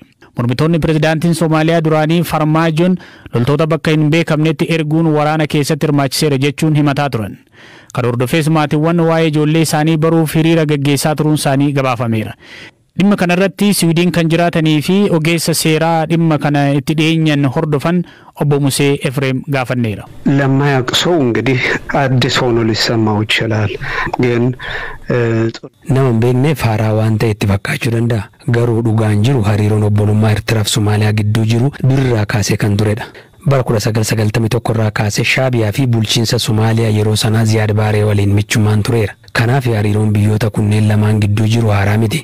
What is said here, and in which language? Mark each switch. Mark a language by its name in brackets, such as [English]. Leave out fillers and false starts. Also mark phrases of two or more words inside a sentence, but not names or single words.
[Oromo] Mormitoonni pirezidaantiin Somaaliyaa duraanii Farmaajoon loltoota bakka hin beekamnetti erguun waraana keessatti hirmaachiseera jechuun himataa turan. Kan hordofees maatiiwwan waa'ee ijoollee isaanii baruuf hiriira gaggeessaa turuun isaanii gabaafameera. Dhimma kanarratti Swiidin kan jiraatanii fi ogeessa seeraa dhimma kana itti dhiyeenyan hordofan obbo Musee Efreem gaafanneera. [Amharic] ለማያውቅ ሰው እንግዲህ አዲስ ሆኖ ሊሰማው ይችላል ግን [Oromo] nama beekneef haaraa waan ta'e itti fakkaachuu danda'a. Garuu dhugaan jiru hariiroon obbolummaa Eertiraaf Somaaliyaa gidduu jiru durirraa kaasee kan turedha. Bara 1991 irraa kaasee Shaabiyaa fi bulchiinsa Somaaliyaa yeroo sanaa Ziyaad Baaree waliin michummaan tureera. Kanaaf hariiroon biyyoota kunneen lamaan gidduu jiru haaraa miti.